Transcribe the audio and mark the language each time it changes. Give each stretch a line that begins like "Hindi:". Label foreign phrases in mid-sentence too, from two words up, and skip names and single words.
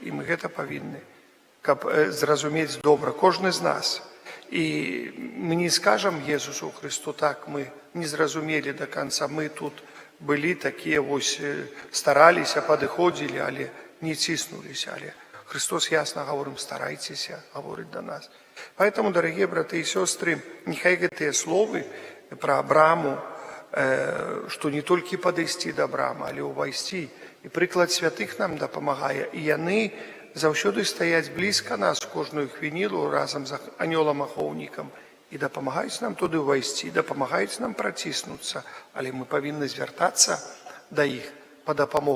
Belarusian: І мы гэта павінны, каб зразумець добра, кожны з нас. І мы не скажам Езусу Христу, так, мы не зразумелі до конца, мы тут былі такія, вось, стараліся, падыходзілі, але не ціснуліся. Але Христос ясна гаворым, старайцеся, гаворыць да нас.
Russian: Поэтому, дорогие браты и сестры,
Belarusian: нехай гэтыя словы про браму, што не толькі падысці да брамы, але ўвайсці. І прыклад святых нам дапамагае. І яны заўсёды стаяць блізка нас кожную хвіліну разам з анёлам-ахоўнікам і дапамагаюць нам туды ўвайсці, дапамагаюць нам праціснуцца, але мы павінны звяртацца да іх па дапамогу.